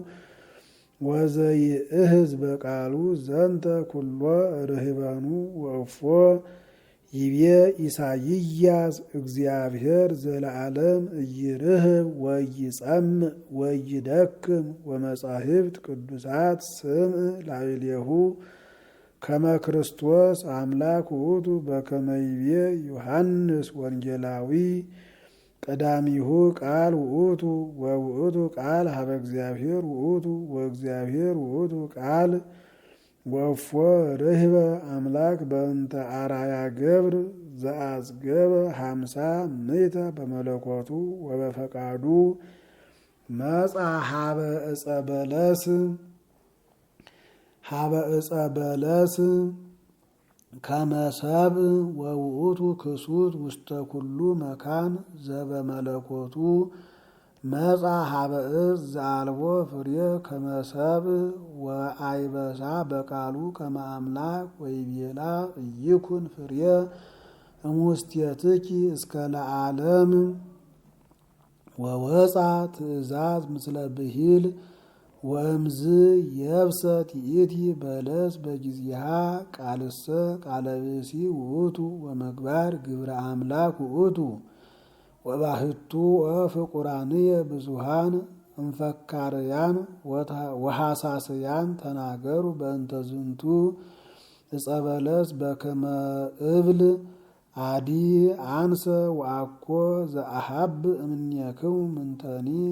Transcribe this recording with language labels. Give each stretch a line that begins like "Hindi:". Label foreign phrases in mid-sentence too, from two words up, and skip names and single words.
Geez: ወዘይእህዝ በቃሉ ዘንተ ኩሎ ርህበኑ ወእፎ ይቤ ኢሳይያስ እግዚአብሔር ዘለዓለም ኢይርህብ ወኢይጸምዕ ወኢይደክም ወመጻሕፍት ቅዱሳት ስምዕ ላዕሌሁ ከመ ክርስቶስ አምላክ ውእቱ በከመ ይቤ ዮሐንስ ወንጌላዊ ቀዳሚሁ ቃል ውእቱ ወውእቱ ቃል ሀበ እግዚአብሔር ውእቱ ወእግዚአብሔር ውእቱ ቃል ወእፎ ርህበ አምላክ በእንተ አርአያ ገብር ዘአጽገበ 50 ምእተ በመለኮቱ ወበፈቃዱ መጻ ሀበ ዕፀ በለስ ከመ ሰብእ ወውእቱ ክሱት ውስተ ኩሉ መካን ዘበመለኮቱ መጻ ሀበ ዕፅ ዘአልቦ ፍሬ ከመ ሰብእ ወአይበሳ በቃሉ ከመ አምላክ ወይቤላ ኢይኩን ፍሬ እሙስቴትኪ እስከ ለዓለም ወወፃ ትእዛዝ ምስለ ብሂል ወእምዝ የብሰት ይእቲ በለስ በጊዜሃ ቃልሰ ቃለ ብእሲ ውእቱ ወመግባር ግብረ አምላክ ውእቱ ወባህቱ ወፍቁራንየ ብዙሃን እንፈካርያን ወሐሳስያን ተናገሩ በእንተ ዝንቱ ዕፀ በለስ በከመ እብል አዲ አንሰ ወአኮ ዘአሐብ እምኔክሙ ምንተኒ